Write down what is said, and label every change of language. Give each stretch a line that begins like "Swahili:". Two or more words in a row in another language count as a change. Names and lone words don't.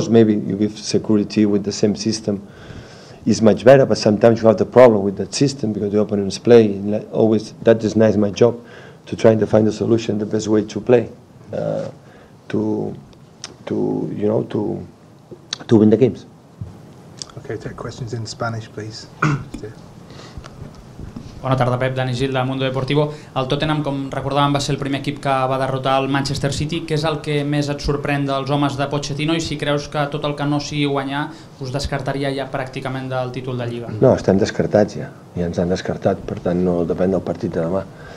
English: Of course, maybe you give security with the same system, is much better, but sometimes you have the problem with that system because the opponents play. And always, that is nice my job, to try to find a solution, the best way to play, to win the games. Okay, take questions in Spanish, please.
Catalan: Bona tarda, Pep. Dani Gil, del Mundo Deportivo. El Tottenham, com recordàvem, va ser el primer equip que va derrotar el Manchester City. Què és el que més et sorprèn dels homes de Pochettino, i si creus que tot el que no sigui guanyar us descartaria ja pràcticament del títol de Lliga? No, estem descartats ja ens han descartat, per tant no depèn del partit de demà.